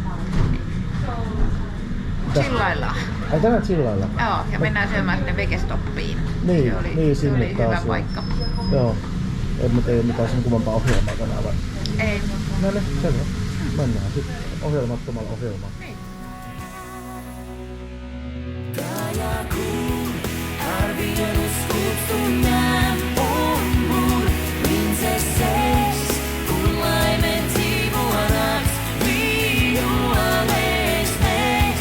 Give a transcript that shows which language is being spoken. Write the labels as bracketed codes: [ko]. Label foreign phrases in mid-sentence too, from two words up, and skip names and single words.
[fi] Chillaillaan. Ai tänään chillailla? Joo, ja mennään syömään sinne Vegestoppiin. Niin, se sinne oli taas. hyvä joo. paikka. Joo. En mä tiedä mitään sen kummempaa ohjelmaa tänään vai? Ei. No niin, selvä. Mennään sitten ohjelmattomalla ohjelmaan. [lv] Ar vienus kūpstumēm un mūr princesēs, kur laime dzīvonāks, vīolēs mēs.